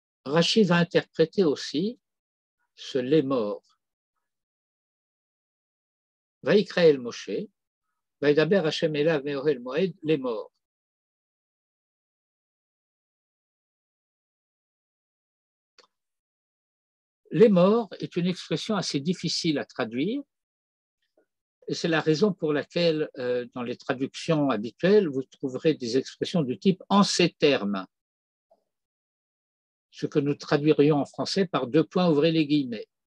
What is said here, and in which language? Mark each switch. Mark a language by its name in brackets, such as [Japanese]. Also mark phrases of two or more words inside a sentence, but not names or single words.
[French] Rashi va interpréter aussi ce Lemor. [Hebrew] ויקרא אל משה, וידבר השם אליו מאהל מועד, לאמר. [French] Lemor est une expression assez difficile à traduire, et c'est la raison pour laquelle, dans les traductions habituelles, vous trouverez des expressions du type en ces termes, ce que nous traduirions en français par deux points, ouvrez les guillemets.